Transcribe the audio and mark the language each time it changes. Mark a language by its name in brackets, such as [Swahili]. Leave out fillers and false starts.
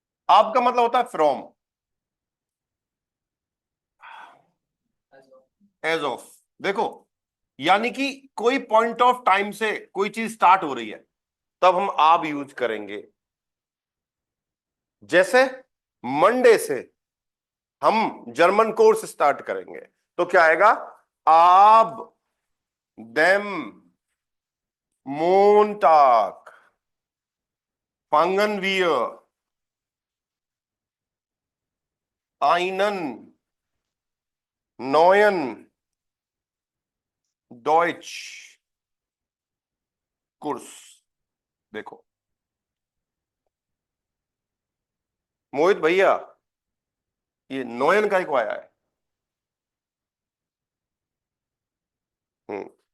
[Hindi] आपका मतलब होता है फ्रॉम, एज ऑफ। देखो, यानी कि कोई पॉइंट ऑफ टाइम से कोई चीज स्टार्ट हो रही है, तब हम आप यूज करेंगे। जैसे मंडे से हम जर्मन कोर्स स्टार्ट करेंगे, तो क्या आएगा? [German] आप देम मोन्टाक fangen wir einen neuen Deutsch Kurs। [Hindi] देखो मोहित भैया, ये नोयन का को आया है। हम्म,